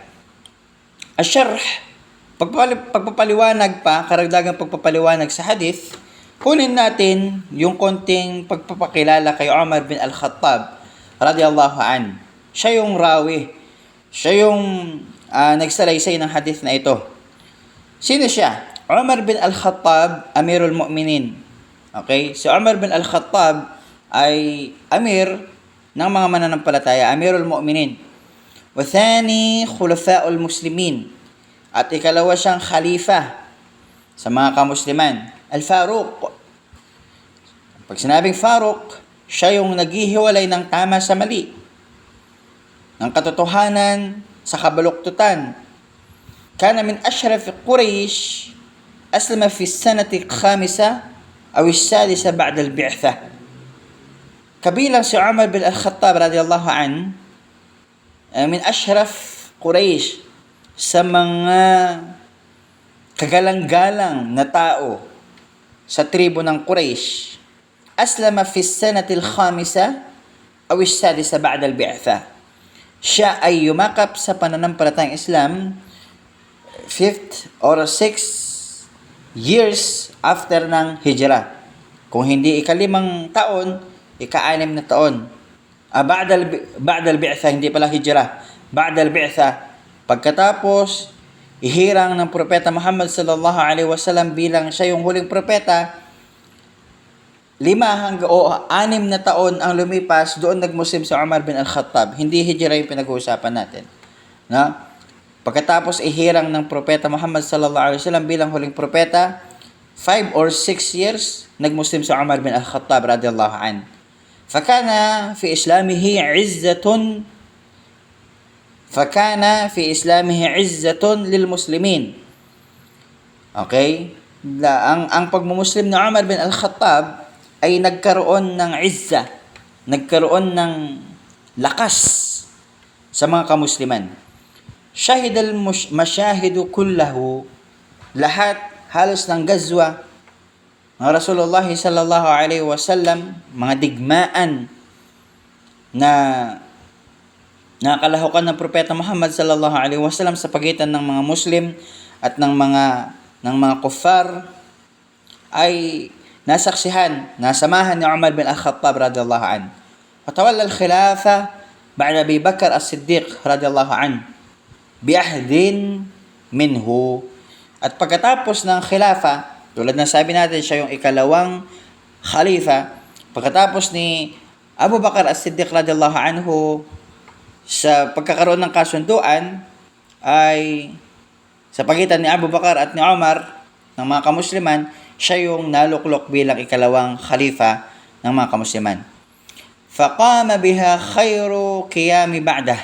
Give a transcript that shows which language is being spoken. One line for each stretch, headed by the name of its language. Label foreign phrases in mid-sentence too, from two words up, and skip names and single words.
Filipino: Asyarh, pagpapaliwanag pa, karagdagang pagpapaliwanag sa hadith, kunin natin yung konting pagpapakilala kay Umar bin Al-Khattab
Arabic: رضي الله عن.
Filipino: Siya yung rawi. Siya yung nagsalaysay ng hadith na ito. Sino siya?
Arabic: عمر بن الخطاب، أمير المؤمنين.
Filipino: Okay? Si Umar bin Al-Khattab ay amir ng mga mananampalataya,
Arabic: أمير المؤمنين. وثاني خلفاء المسلمين.
Filipino: At ikalawa siyang khalifa sa mga kamusliman, Al-Faruq. Pag sinabing Faruq, siya yung naghihiwalay ng tama sa mali, ng katotohanan sa kabaluktutan.
Arabic: كان من أشراف قريش، أسلم في سنة خامسة أو السادسة بعد البعثة.
Filipino: Kabilang si Umar bin Al-Khattab
Arabic: رضي الله عن، من أشراف قريش,
Filipino: sa mga kagalang-galang na tao sa tribo ng Quraysh.
Arabic: أسلم في سنة الخامسة أو السادسة بعد البعثة.
Filipino: Siya ay yumakap sa pananampalatayang Islam
English: 5th or 6 years after
Filipino: ng hijrah. Kung hindi ika-5 taon, ika-6 na taon.
Arabic: بعد البعثة,
Filipino: hindi pala hijrah.
Arabic: بعد البعثة,
Filipino: pagkatapos ihirang ng propeta Muhammad
Arabic: صلى الله عليه وسلم
Filipino: bilang siya yung huling propeta, 6 na taon ang lumipas, doon nagmuslim si Umar bin Al-Khattab. Hindi hijrah yung pinag-uusapan natin. No? Pagkatapos ihirang ng propeta Muhammad
Arabic: صلى الله عليه وسلم
Filipino: bilang huling propeta,
English: 5 or 6 years
Filipino: nagmuslim si Umar bin Al-Khattab
Arabic: رضي الله عن. فكان في إسلامه عزة للمسلمين.
Filipino: Okay? Ang pagmumuslim ni Umar bin Al-Khattab ay nagkaroon ng izza, nagkaroon ng lakas sa mga kamusliman.
Arabic: شهد المشاهد كلها
Filipino: lahat halos ng gazwa ng Rasulullah
Arabic: صلى الله عليه وسلم,
Filipino: mga digmaan na nakalahukan ng propeta Muhammad
Arabic: صلى الله عليه وسلم
Filipino: sa pagitan ng mga Muslim at ng mga kuffar, ay nasaksihan, nasamahan ni Umar bin Al-Khattab
Arabic: رضي الله عن. فتولى الخلافة بعد أبي بكر الصديق رضي الله عن بعهد منه.
Filipino: At pagkatapos ng khilafa, tulad ng sabi natin, siya yung ikalawang khalifa. Pagkatapos ni Abu Bakr as-Siddiq
Arabic: رضي الله عنه,
Filipino: sa pagkakaroon ng kasunduan ay sa pagitan ni Abu Bakr at ni Umar ng mga kamusliman, siya yung naluklok bilang ikalawang khalifa ng mga kamusliman.
Arabic: فقام بها خير قيام بعده.